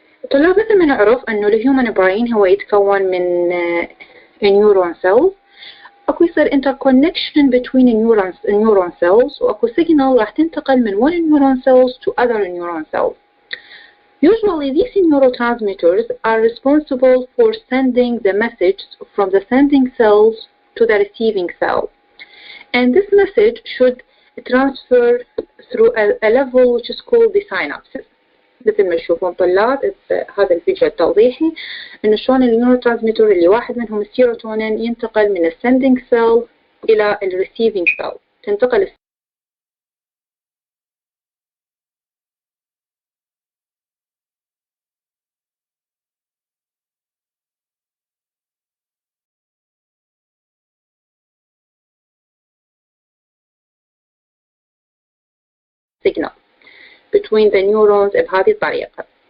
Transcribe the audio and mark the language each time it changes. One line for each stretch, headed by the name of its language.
Arabic: طلاب مثل ما نعرف انه الهيومن براين هو يتكون من نيورون سيلز. اكو يصير
English: interconnection between neuron cells
Arabic: واكو
English: signal
Arabic: راح تنتقل من
English: one neuron cells to other neuron cells. Usually these neurotransmitters are responsible for sending the message from the sending cells to the receiving cell. And this message should transfer through a level which is called the synapses.
Arabic: مثل ما تشوفون طلاب هذا الفيديو التوضيحي انه شلون النيوروترانسميتر اللي واحد منهم السيروتونين ينتقل من السندنج سيل الى الريسيفنج سيل. تنتقل
English: signal between the neurons
Arabic: بهذه الطريقة.